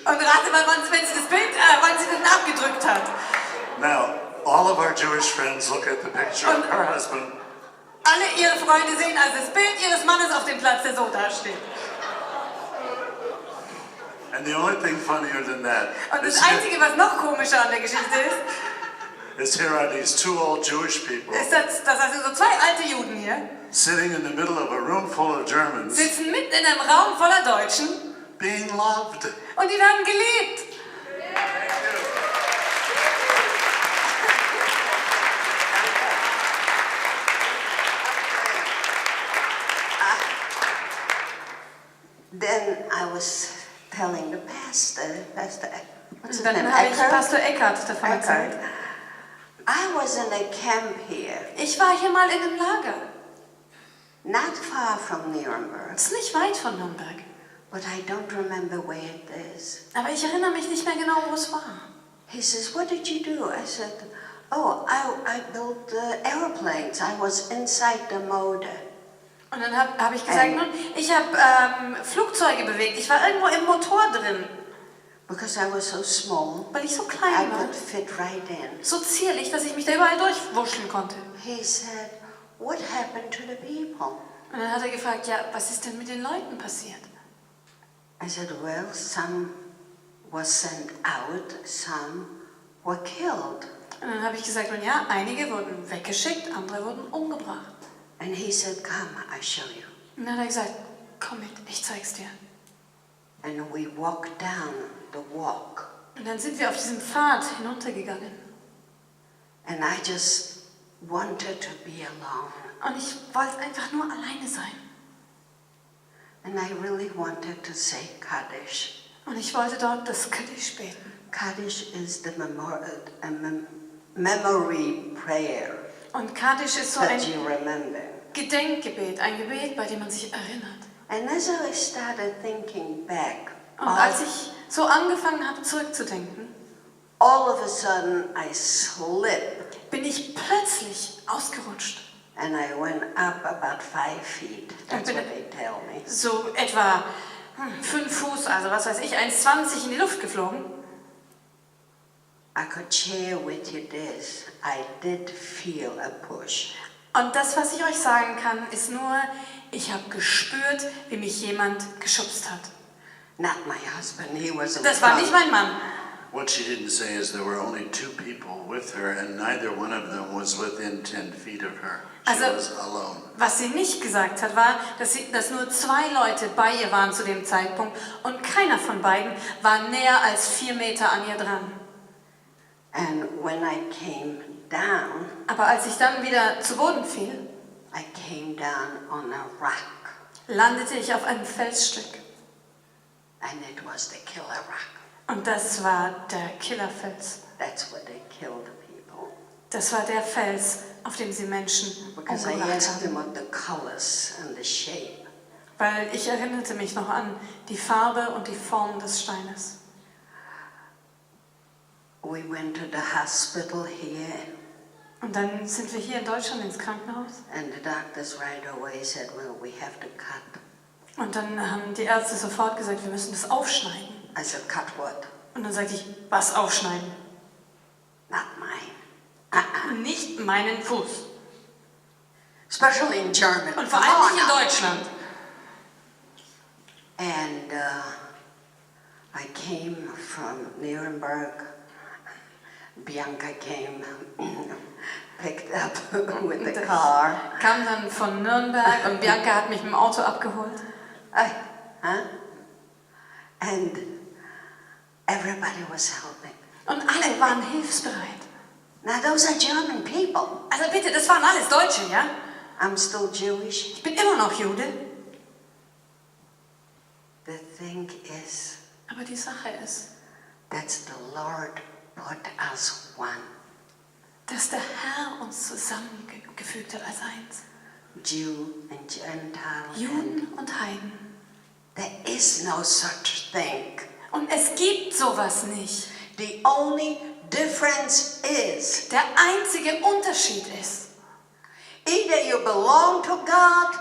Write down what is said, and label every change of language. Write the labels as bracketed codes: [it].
[de] Und rate mal, wann sie das Bild, wann sie das abgedrückt hat. [en] Now, all of our Jewish friends look at the picture of her husband, [de] Alle ihre Freunde sehen also das Bild ihres Mannes auf dem Platz, der so da steht. [en] And the only thing funnier than that [de] Und das [en] is [de] Einzige, was noch komischer an der Geschichte [en] here are these two old Jewish people [de] ist dass also so zwei alte Juden hier [en] sitting in the middle of a room full of Germans [de] sitzen mitten in einem Raum voller Deutschen [en] being loved. [de] und die werden geliebt. [en] Then I was telling the pastor, what's his [de] Dann [en] name? [de] habe ich Eckhart? Pastor Eckhart davon erzählt. [en] Eckhart. I was in a camp here, [de] Ich war hier mal in einem Lager. [en] not far from Nuremberg, [de] Das ist nicht weit von Nürnberg. [en] but I don't remember where it is. [de] Aber ich erinnere mich nicht mehr genau, wo es war. [en] He says, what did you do? I said, oh, I built airplanes. I was inside the motor. [de] Und dann hab ich gesagt, nun, ich habe Flugzeuge bewegt. Ich war irgendwo im Motor drin, [en] Because I was so small, [de] weil ich so [en] I [de] klein war. [en] could fit right in. [de] So zierlich, dass ich mich da überall durchwurscheln konnte. [en] He said, what happened to the people? [de] Und dann hat er gefragt, ja, was ist denn mit den Leuten passiert? [en] I said, well, some was sent out, some were killed. [de] Und dann habe ich gesagt, nun ja, einige wurden weggeschickt, andere wurden umgebracht. [en] And he said, come, I show you. [de] Und dann hat er gesagt, komm mit, ich zeig's dir. [en] And we walked down the walk. [de] Und dann sind wir auf diesem Pfad hinuntergegangen. [en] And I just wanted to be alone. [de] Und ich wollte einfach nur alleine sein. [en] And I really wanted to say Kaddish. [de] Und ich wollte dort das Kaddish beten. [en] Kaddish is the memory prayer [de] Und Kaddish ist so [en] that [de] ein [en] you remember. [de] Gedenkgebet, ein Gebet, bei dem man sich erinnert. [en] And as I started thinking back, [de] Und als ich so angefangen habe zurückzudenken, [en] all of a sudden I slipped [de] bin ich plötzlich ausgerutscht. [en] and I went up about 5 feet. That's what they tell me. [de] So etwa 5 Fuß, also was weiß ich, 1,20 in die Luft geflogen. [en] I could share with you this. I did feel a push. [de] Und das, was ich euch sagen kann, ist nur, ich habe gespürt, wie mich jemand geschubst hat. [en] Not my husband, he was in [de] Das war [en] front. [de] nicht mein Mann. [en] What she didn't say is there were only two people with her, and neither one of them was within 10 feet of her. She [de] Also- [en] was alone. [de] Was sie nicht gesagt hat, war, dass nur 2 Leute bei ihr waren zu dem Zeitpunkt und keiner von beiden war näher als 4 Meter an ihr dran. [en] And when I came down, [de] Aber als ich dann wieder zu Boden fiel, [en] I came down on a rock. [de] landete ich auf einem Felsstück. [en] And it was the killer rock. [de] Und das war der Killerfels. [en] That's where they killed people. [de] Das war der Fels, auf dem sie Menschen [en] Because I [de] umgebracht [en] asked them [de] haben. [en] of the colors and the shape. [de] Weil ich erinnerte mich noch an die Farbe und die Form des Steines. [en] We went to the hospital here, [de] Und dann sind wir hier in Deutschland ins Krankenhaus. [en] and the doctors right away said, well, we have to cut. [de] Und dann haben die Ärzte sofort gesagt, wir müssen das aufschneiden. [en] I said, cut what? [de] Und dann sagte ich, was aufschneiden? [en] Not mine. [de] Nicht meinen Fuß. [en] Especially in German. [de] Und vor [en] Come [de] allem [en] on [de] nicht in [en] now. [de] Deutschland. [en] And I came from Nuremberg. Bianca came, picked up with the car. [de] Kam dann von Nürnberg und Bianca hat mich mit dem Auto abgeholt. [en] And everybody was helping. [de] Und alle waren hilfsbereit. [en] Now those are German people. [de] Also bitte, das waren alles Deutsche, ja? [en] I'm still Jewish. [de] Ich bin immer noch Jude. [en] The thing is, [de] Aber die Sache ist, [en] that's the Lord put us one. [de] dass der Herr uns zusammengefügt hat als eins. [en] Jew and Gentile. [de] Juden und Heiden. [en] There is no such thing. [de] Und es gibt sowas nicht. [en] The only difference is [de] Der einzige Unterschied ist, [en] either you belong to God